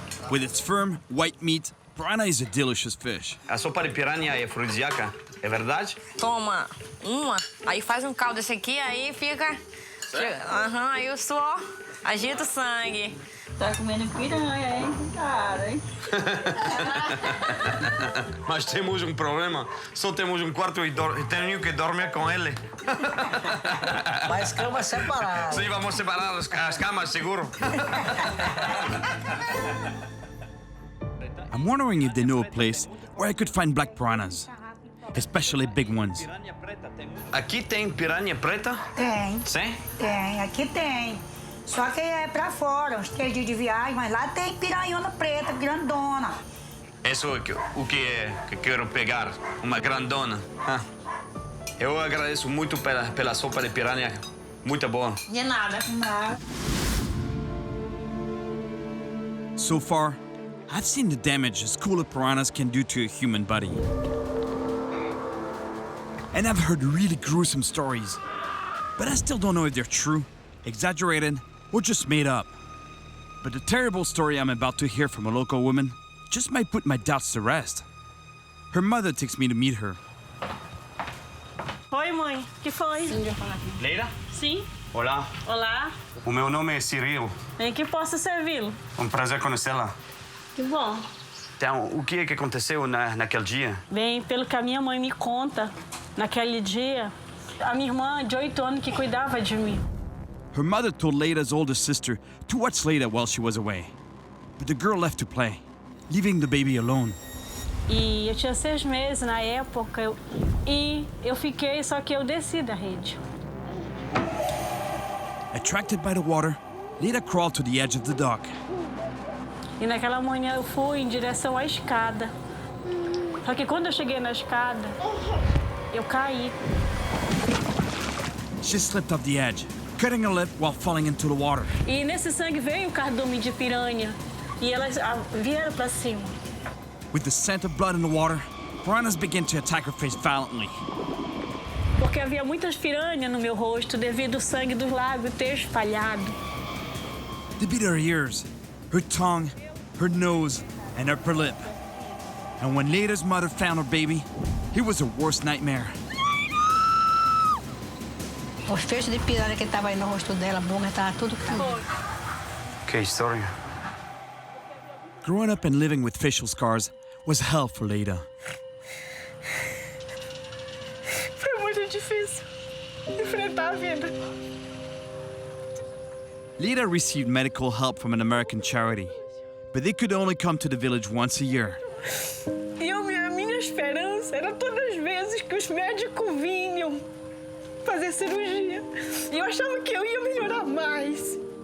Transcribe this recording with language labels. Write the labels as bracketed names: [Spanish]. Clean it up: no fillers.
[English] With its firm, white meat, piranha is a delicious fish. [Portuguese] A sopa de piranha é afrodisíaca, é verdade? Toma uma, aí faz um caldo desse aqui, aí fica... Aham, aí o suor agita o sangue. Tá comendo piranha, hein? Cara, hein? Mas temos um problema. Só temos um quarto e tenho que dormir com ele. Mas cama separada. Sim, vamos separar as camas, seguro. [English] I'm wondering if they know a place where I could find black piranhas, especially big ones. [Portuguese] Aqui tem piranha preta? Tem. Sim? Tem, aqui tem. Só que é pra fora, uns 3 dias de viagem, mas lá tem piranhona preta, grandona. Isso é o que é que quero pegar, uma grandona. Eu agradeço muito pela sopa de piranha, muito boa. De nada. [English] So far, I've seen the damage a school of piranhas can do to a human body. And I've heard really gruesome stories. But I still don't know if they're true, exaggerated, or just made up. But the terrible story I'm about to hear from a local woman just might put my doubts to rest. Her mother takes me to meet her. [Portuguese] Oi, mãe. Que foi? Leila? Sim. Olá. Olá. O meu nome é Cyril. Em que posso servi-lo? Prazer conhecê-la. Que bom. Então, o que é que aconteceu naquele dia? Bem, pelo que a minha mãe me conta, naquele dia, a minha irmã de 8 anos que cuidava de mim. [English] Her mother told Leila's older sister to watch Leila while she was away. But the girl left to play, leaving the baby alone. [Portuguese] E eu tinha 6 meses na época, e eu fiquei, só que eu desci da rede. [English] Attracted by the water, Leila crawled to the edge of the dock. [Portuguese] E naquela manhã eu fui em direção à escada. Só que quando eu cheguei na escada, eu caí. [English] She slipped off the edge, cutting her lip while falling into the water. [Portuguese] E nesse sangue veio o cardume de piranha. E elas vieram para cima. [English] With the scent of blood in the water, piranhas began to attack her face violently. [Portuguese] Porque havia muitas piranhas no meu rosto devido ao sangue do lago ter espalhado. [English] They bit her ears, her tongue, her nose, and upper lip. And when Leida's mother found her baby, it was her worst nightmare. [Portuguese] Os feixes de piranha que estavam aí no rosto dela, a boca estava tudo caindo. Que história. [English] Growing up and living with facial scars was hell for Leida. [Portuguese] Foi muito difícil enfrentar a vida. [English] Leida received medical help from an American charity, but they could only come to the village once a year. [Portuguese] E a minha esperança era todas as vezes que os médicos vinham fazer cirurgia. E eu achava que eu ia melhorar mais.